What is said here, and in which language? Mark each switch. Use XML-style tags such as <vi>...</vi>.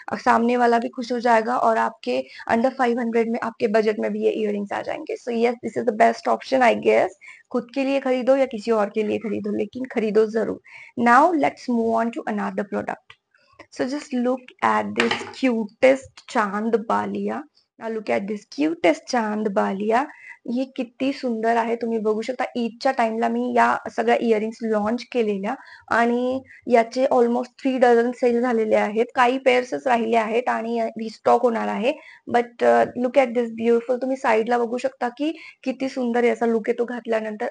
<hi>सामने वाला भी खुश हो जाएगा और आपके अंडर 500 में आपके बजट में भी ये इयरिंग्स आ जाएंगे.</hi> <en>So yes this is the best option I guess.</en> <hi>खुद के लिए खरीदो या किसी और के लिए खरीदो, लेकिन खरीदो जरूर.</hi> <en>Now let's move on to another product. So just look at this cutest chand baliya. Now look at this cutest chand baliya.</en> <mr>हे किती सुंदर आहे. तुम्ही बघू शकता ईदच्या टाइमला मी या सगळ्या इयरिंग्स लॉन्च केलेल्या आणि याचे ऑलमोस्ट 3 डझन सेल झालेले आहेत. काही पेअर्सच राहिले आहेत आणि रिस्टॉक होणार आहे.</mr> <en>But look at this beautiful.</en> <mr>तुम्ही साईडला बघू शकता की किती सुंदर याचा लुक येतो घातल्यानंतर.</mr>